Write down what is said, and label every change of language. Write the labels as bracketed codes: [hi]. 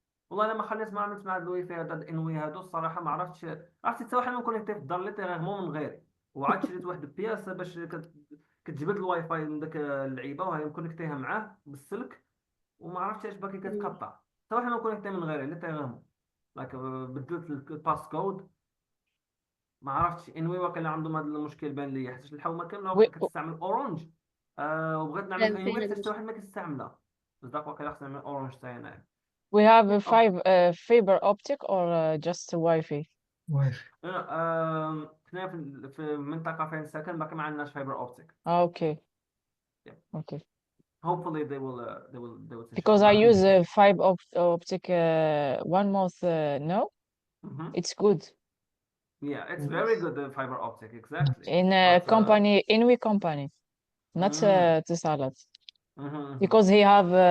[ar] والله لما خليت ما عملت مع الوي في هذا الانوي هادو الصراحه ما عرفتش حتى واحد من كونيكتي في الدار اللي تيغمو من غيري وعاد شريت واحد البياس باش كتجبد الواي فاي من داك اللعيبه وهي مكونيكتيها معاه بالسلك وما عرفتش اش باقي كتقطع حتى واحد من كونيكتي من غيري اللي تيغمو لاك بدلت الباس كود ما عرفتش انوي واقيلا عندهم هذا المشكل بان لي حيت الحومه كامله كتستعمل اورنج وبغيت نعمل انوي حتى شي واحد ما كيستعملها بصدق واقيلا خصني نعمل اورنج حتى انا. [en] we have a fiber optic or just Wi-Fi. [ar] حنا في المنطقه فين ساكن باقي ما عندناش فايبر اوبتيك. [en] Okay. Yeah. Okay. Hopefully they will because I use a fiber optic 1 month now. It's good. Yeah, it's very good fiber optic, exactly. In a company, Inwi company, not Tisalat. Because he have